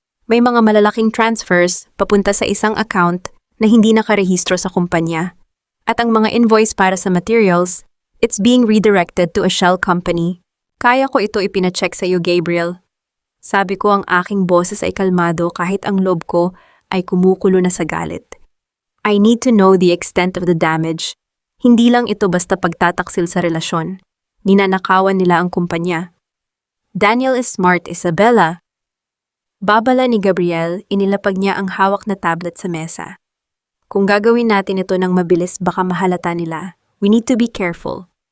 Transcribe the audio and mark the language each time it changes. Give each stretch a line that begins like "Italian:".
Filipino: May mga malalaking transfers papunta sa isang account na hindi nakarehistro sa kumpanya. At ang mga invoice para sa materials,
English: it's being redirected to a shell company.
Filipino: Kaya ko ito ipinacheck sa iyo, Gabriel. Sabi ko, ang aking boses ay kalmado kahit ang loob ko ay kumukulo na sa galit.
English: I need to know the extent of the damage.
Filipino: Hindi lang ito basta pagtataksil sa relasyon. Ninanakawan nila ang kumpanya.
English: Daniel is smart,
Filipino: Isabella. Babala ni Gabriel, inilapag niya ang hawak na tablet sa mesa. Kung gagawin natin ito ng mabilis, baka mahalata nila.
English: We need to be careful.